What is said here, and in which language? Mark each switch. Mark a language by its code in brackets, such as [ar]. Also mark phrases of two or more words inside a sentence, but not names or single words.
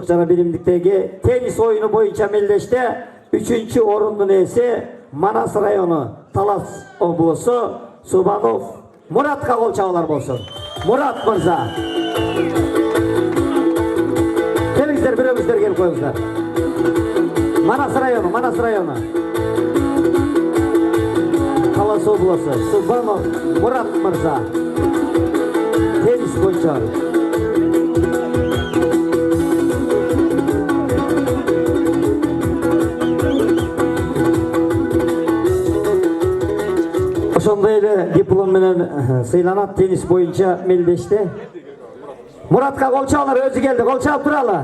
[ky] жана биримдиктеги теннис оюну боюнча Мелдеште 3-чү орундун ээси Манас району Талас облусу Субанов Муратка кол чабуулар болсун. Мурат мырза. Келиңиздер, бирөөңүздөр келип коюңуздар. Manas rayonu. [kk] Талас облысы, Субанов Мұрат мырза. Тенис бойынша. [ky] Ошондой эле диплом менен сыйланат тенис боюнча мелдешти. Муратка кол чабыңар, өзү келди, кол чабып туралы.